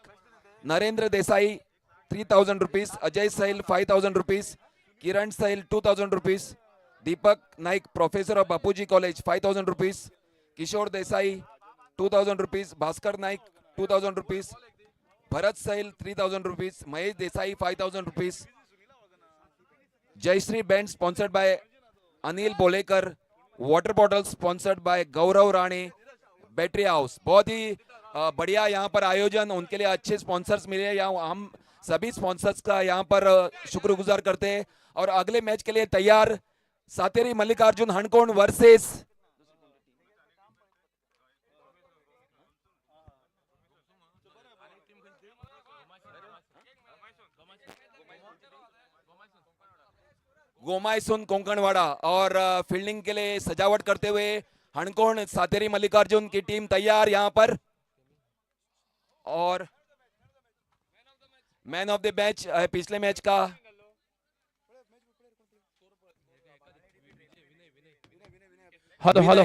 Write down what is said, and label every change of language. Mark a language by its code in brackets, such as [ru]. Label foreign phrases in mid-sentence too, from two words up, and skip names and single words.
[en] Narendra Desai 3,000 rupees, Ajay Sahil 5,000 rupees, Kiran Sahil 2,000 rupees, Deepak Naik, professor of Bapuji College 5,000 rupees, Kishore Desai 2,000 rupees, Bhaskar Naik 2,000 rupees, Bharat Sahil 3,000 rupees, Mahesh Desai 5,000 rupees, Jayashree band sponsored by Anil Bolekar, water bottle sponsored by Gaurav Rane, Battery House. [hi] बहुत ही बढ़िया यहाँ पर आयोजन, उनके लिए अच्छे स्पॉन्सर्स मिले। यहाँ हम सभी स्पॉन्सर्स का यहाँ पर शुक्रगुजार करते हैं। और अगले मैच के लिए तैयार सातेरी मल्लिकार्जुन हणकोण वर्सेस गोमायसुन कोंकणवाड़ा। और फील्डिंग के लिए सजावट करते हुए हणकोण सातेरी मल्लिकार्जुन की टीम तैयार यहाँ पर। और [en] man of the match [hi] है पिछले मैच का [en] हेलो